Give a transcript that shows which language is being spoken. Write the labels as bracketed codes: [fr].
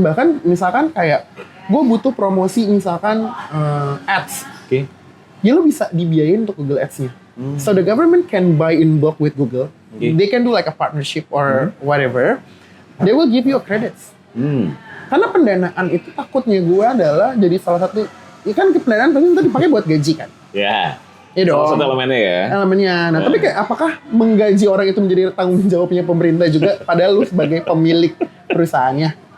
[id] Bahkan misalkan kayak gue butuh promosi misalkan ads. Ya lu bisa dibiayain untuk Google Ads-nya. [en] So the government can buy in bulk with Google. They can do like a partnership or whatever. They will give you a credits. [id] Karena pendanaan itu takutnya gue adalah jadi salah satu, ya kan pendanaan pasti itu dipakai buat gaji kan. Iya dong. Salah satu elemennya ya. Elemennya. Nah, tapi kayak apakah menggaji orang itu menjadi tanggung jawabnya pemerintah juga padahal lu sebagai pemilik perusahaannya?